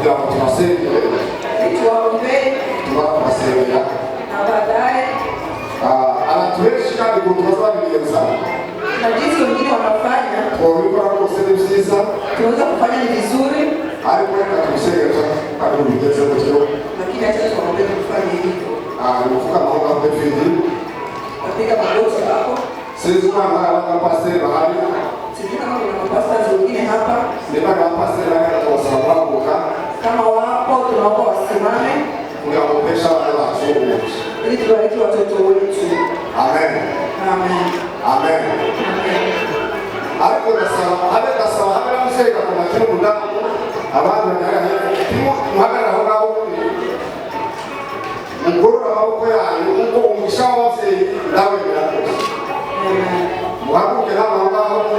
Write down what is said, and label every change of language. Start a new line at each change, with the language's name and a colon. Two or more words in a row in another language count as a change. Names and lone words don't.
Kinyarwanda: tunasengera
Swahili: tuwaombee
Kinyarwanda: tunasengera
Swahili: na baadaye
Kinyarwanda: abantu benshi kandi ukuntu bazabigenza
Swahili: na jinsi wengine wanafanya
Kinyarwanda: twabikora rwose ni byiza
Swahili: tunaweza kufanya ni vizuri,
Kinyarwanda: ariko reka tubisengera kandi bigeze gutyo
Swahili: lakini acha tuwaombee kufanya hivyo.
Kinyarwanda: ni ukuvuga amahoro David
Swahili: Katika magoti hapo
Kinyarwanda: sinzi kama abapasiteri bahari
Swahili: sijui kama kuna mapasta wengine hapa,
Kinyarwanda: niba abapasiteri bahari twasaba guhaguruka
Swahili: kama wapo tunaomba wasimame
Kinyarwanda: kugira ngo pesha abana bacu umugisha
Swahili: ili tubariki watoto wetu. amen Amen.
Kinyarwanda: amen ariko ndasaba habe namuseka ku matunda abantu muhagarara aho ngaho mugorora amaboko yanyu kuko umugisha w'ababyeyi nawe birakoze muhaguruke hano aho ngaho muri